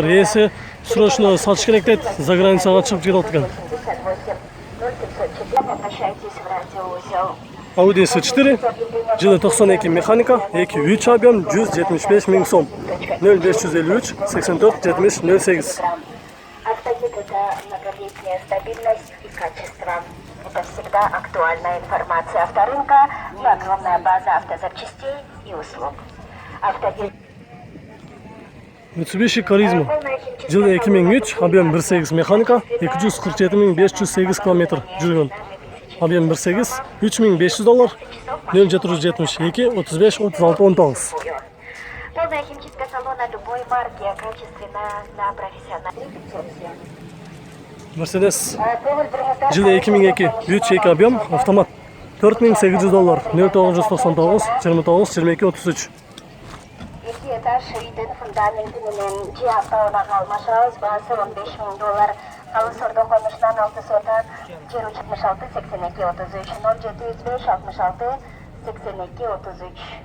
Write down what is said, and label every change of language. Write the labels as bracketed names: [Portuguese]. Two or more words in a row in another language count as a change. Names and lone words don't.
[Kyrgyz] Ээси срочно сатыш керек дейт, [Russian] за границага [Kyrgyz] чыгып кетип экен. Audi S4, жылы 92 механика, 2.3 объем, 175 000 сом. 0553 84 70 08. [Russian] Автогид — это многолетняя стабильность и качество. Это всегда актуальная информация авторынка и огромная база автозапчастей и услуг. Автогид. [Kyrgyz] Mitsubishi Charisma, жылы 2003, объем 1.8 механика, 247 508 км жүргөн. Объем 1.8, $3500, 0772 35 36 19. [Russian] Полная химчистка салона любой марки, качественно на профессиональном. [Kyrgyz] Mercedes, жылы 2002, 3.2 объем, автомат, $4800, 0999 29 22 33. Iki этаж үйдүн фундаментинин жаптауына алмашабыз, баасы $15 000. Калыс ордо конушунан 6 сотак, жер 76 82 33, 0705 66 82 33.